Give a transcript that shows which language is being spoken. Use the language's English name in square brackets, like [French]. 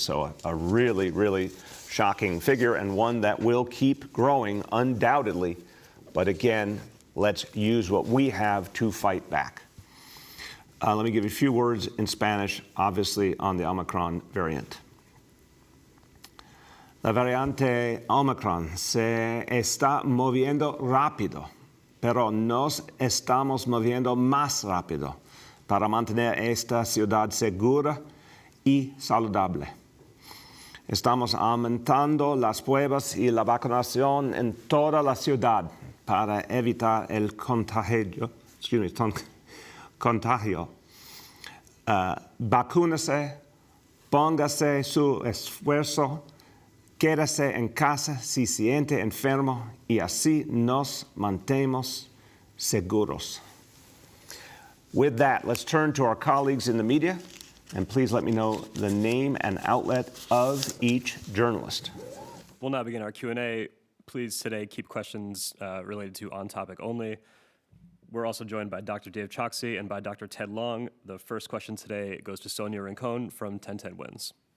[English] So a really, really shocking figure, and one that will keep growing undoubtedly. But again, let's use what we have to fight back. Let me give you a few words in Spanish, obviously, on the Omicron variant. [Spanish] La variante Omicron se está moviendo rápido, pero nos estamos moviendo más rápido para mantener esta ciudad segura y saludable. Estamos aumentando las pruebas y la vacunación en toda la ciudad para evitar el contagio. Vacúnese, póngase su esfuerzo, quédese en casa si siente enfermo y así nos mantenemos seguros. [English] With that, let's turn to our colleagues in the media, and please let me know the name and outlet of each journalist. We'll now begin our Q&A. Please today keep questions related to On Topic only. We're also joined by Dr. Dave Choksi and by Dr. Ted Long. The first question today goes to Sonia Rincon from 1010 Wins.